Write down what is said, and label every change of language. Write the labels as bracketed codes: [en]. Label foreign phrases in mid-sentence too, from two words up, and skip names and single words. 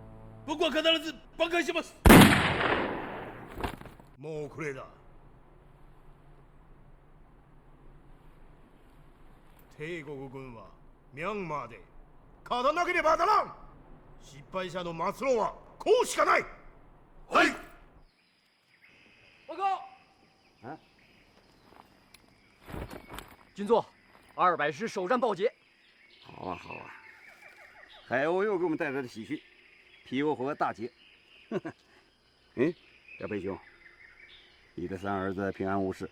[ja] 僕は必ず挽回します。もう遅れだ。帝国軍はミャンマーで勝たなければならん。失敗者の末路はこうしかない。はい。 [zh] 报告。军座，200师首战报捷。好啊，好啊！海鸥又给我们带来了喜讯，皮窝火大捷。哎，小贝兄，你的三儿子平安无事。